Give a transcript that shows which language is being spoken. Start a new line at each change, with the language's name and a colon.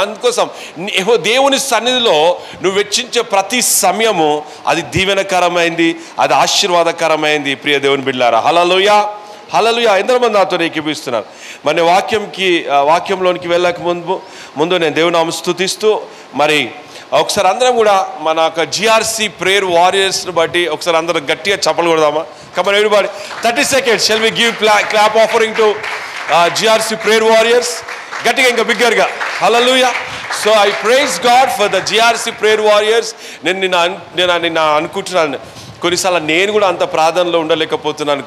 Telugu: అందుకోసం దేవుని సన్నిధిలో నువ్వు వెచ్చించే ప్రతి సమయము అది దీవెనకరమైంది, అది ఆశీర్వాదకరమైంది. ప్రియ దేవుని బిడ్డలారా, హల్లెలూయా, హల్లెలూయా. ఎంతమంది నాతో ఏకీభవిస్తున్నారు? మరి వాక్యంలోనికి వెళ్ళక ముందు నేను దేవునామమును స్తుతిస్తూ మరి ఒకసారి అందరం కూడా మన యొక్క జిఆర్సి ప్రేయర్ వారియర్స్ని బట్టి ఒకసారి అందరం గట్టిగా చప్పలు కొడదామా?
English: Come on everybody, 30 seconds shall we give clap offering to GRC prayer warriors?
Telugu: గట్టిగా, ఇంకా బిగ్గరగా. హల్లెలూయా.
English: So I praise God for the GRC prayer warriors.
Telugu: నేను అనుకుంటున్నాను, కొన్నిసార్లు నేను కూడా అంత ప్రార్థనలో ఉండలేకపోతున్నాను.